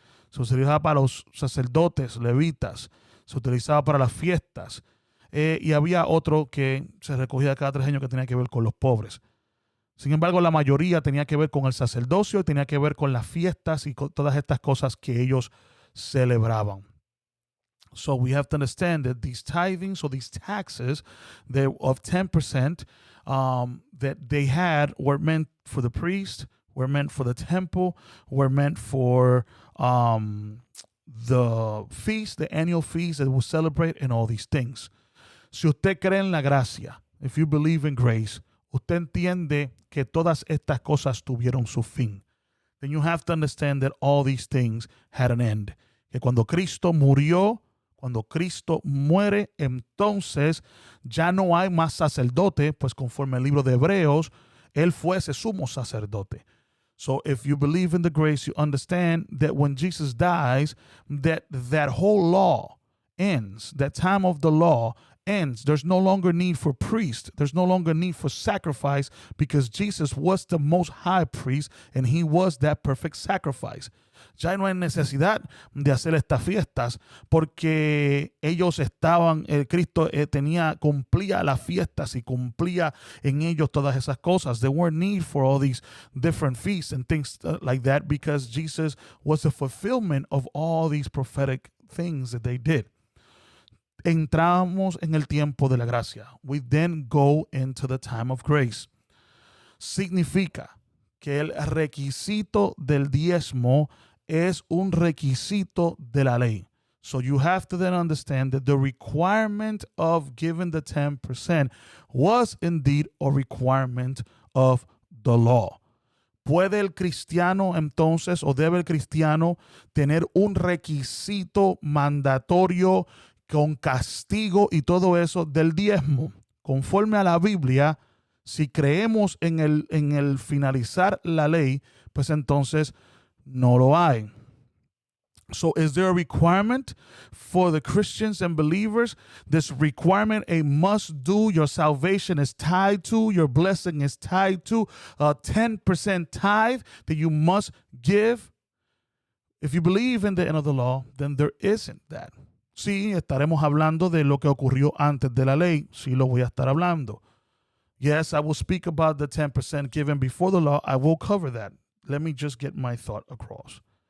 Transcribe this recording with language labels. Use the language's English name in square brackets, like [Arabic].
[Spanish] Se utilizaba para los sacerdotes, levitas, se utilizaba para las fiestas. Y había otro que se recogía cada 3 años que tenía que ver con los pobres. Sin embargo, la mayoría tenía que ver con el sacerdocio, tenía que ver con las fiestas y con todas estas cosas que ellos celebraban. [English] So we have to understand that these tithings or these taxes of 10% that they had were meant for the priest, were meant for the temple, were meant for the feast, the annual feast that we celebrate, and all these things. [Spanish] Si usted cree en la gracia, [English] if you believe in grace, [Spanish] usted entiende que todas estas cosas tuvieron su fin. [English] Then you have to understand that all these things had an end. [Spanish] Que cuando Cristo murió, cuando Cristo muere, entonces ya no hay más sacerdote, pues conforme al libro de Hebreos, él fue ese sumo sacerdote. [English] So if you believe in the grace, you understand that when Jesus dies, that whole law ends, that time of the law ends. There's no longer need for priest. There's no longer need for sacrifice because Jesus was the most high priest and he was that perfect sacrifice. [Spanish] Ya no hay necesidad de hacer estas fiestas porque ellos estaban, Cristo cumplía las fiestas y cumplía en ellos todas esas cosas. [English] There weren't need for all these different feasts and things like that because Jesus was the fulfillment of all these prophetic things that they did. [Spanish] Entramos en el tiempo de la gracia. [English] We then go into the time of grace. [Spanish] Significa que el requisito del diezmo es un requisito de la ley. [English] So you have to then understand that the requirement of giving the 10% was indeed a requirement of the law. [Spanish] ¿Puede el cristiano entonces o debe el cristiano tener un requisito mandatorio con castigo y todo eso del diezmo? Conforme a la Biblia, si creemos en el finalizar la ley, pues entonces no lo hay. [English] So is there a requirement for the Christians and believers? This requirement, a must do, your salvation is tied to, your blessing is tied to a 10% tithe that you must give. If you believe in the end of the law, then there isn't that. [Spanish] Sí, estaremos hablando de lo que ocurrió antes de la ley. Sí, lo voy a estar hablando. [English] Yes, I will speak about the 10% given before the law. I will cover that. Let me just get my thought across.